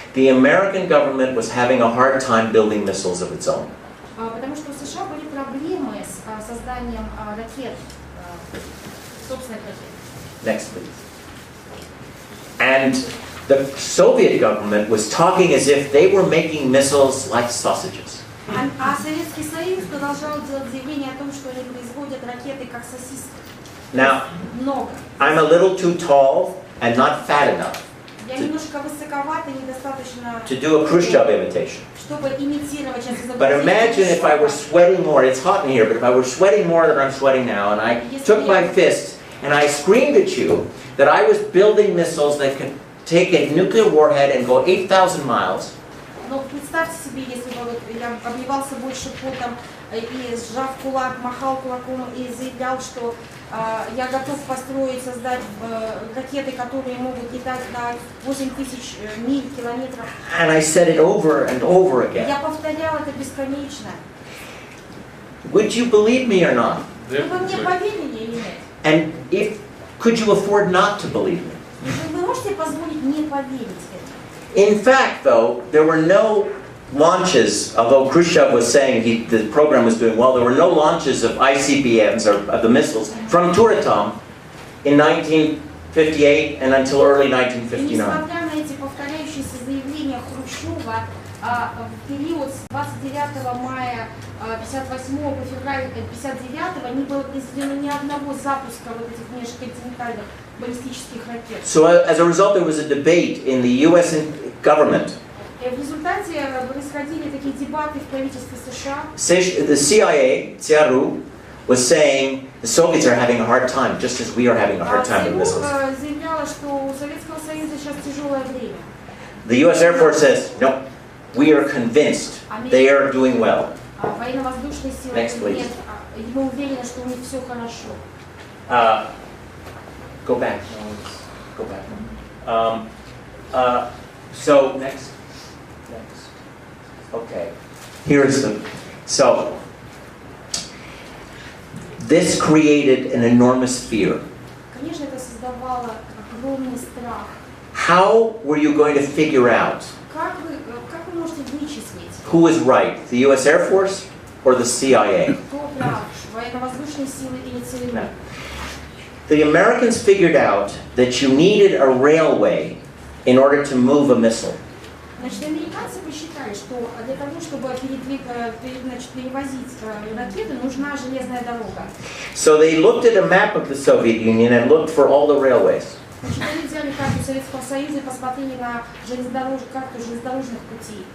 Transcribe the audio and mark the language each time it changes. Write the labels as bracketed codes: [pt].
[en] The American government was having a hard time building missiles of its own. [ru] Потому что у США были проблемы с созданием ракет, собственных ракет. [en] Next, please. And the Soviet government was talking as if they were making missiles like sausages. [ru] А Советский Союз продолжал делать заявление о том, что они производят ракеты как сосиски. [en] Now, [ru] Много. [en] I'm a little too tall and not fat enough [ru] Я немножко высоковата, недостаточно, [en] to do a Khrushchev imitation. [ru] чтобы имитировать сейчас [en] But imagine if I were sweating more, it's hot in here, but if I were sweating more than I'm sweating now, and I took my fist and I screamed at you that I was building missiles that could take a nuclear warhead and go 8,000 miles. [ru] Но представьте себе, если бы вот я обливался больше потом и сжав кулак, махал кулаком и заявлял, что я готов построить, создать ракеты, которые могут летать на 8000 миль, километров. [en] And I said it over and over again. [ru] Я повторял это бесконечно. [en] Would you believe me or not? [ru] Вы мне поверили или нет? [en] And could you afford not to believe me? [ru] Вы можете позволить мне поверить это? [en] In fact, though, there were no launches, although Khrushchev was saying the program was doing well, there were no launches of ICBMs, or of the missiles, from Turatom in 1958 and until early 1959. [ru] Несмотря на эти повторяющиеся заявления Хрущева, в период с 29 мая 58 по февраль 59 не было произведено ни одного запуска вот этих межконтинентальных баллистических ракет. [en] So as a result, there was a debate in the U.S. government. [ru] В результате происходили такие дебаты в правительстве США. [en] The CIA, ЦРУ, was saying the Soviets are having a hard time, just as we are having a hard time with missiles. [ru] Заявляла, что у Советского Союза сейчас тяжелое время. [en] The U.S. Air Force says, no, we are convinced they are doing well. [ru] Военно-воздушные силы [en] Next, please. [ru] мы уверены, что у них все хорошо. [en] Go back. Go back. So next. Okay. Here's the. So this created an enormous fear. [ru] Конечно, это создавало огромный страх. [en] How were you going to figure out [ru] Как вы можете вычислить, [en] who was right, the U.S. Air Force or the CIA? [ru] кто прав, военно-воздушные силы или ЦРУ? [en] No. The Americans figured out that you needed a railway in order to move a missile. [ru] Значит, американцы посчитали, что для того, чтобы перевозить ракеты, нужна железная дорога. [en] So they looked at a map of the Soviet Union and looked for all the railways. [ru] Значит, они взяли карту Советского Союза и посмотрели на карту железнодорожных путей.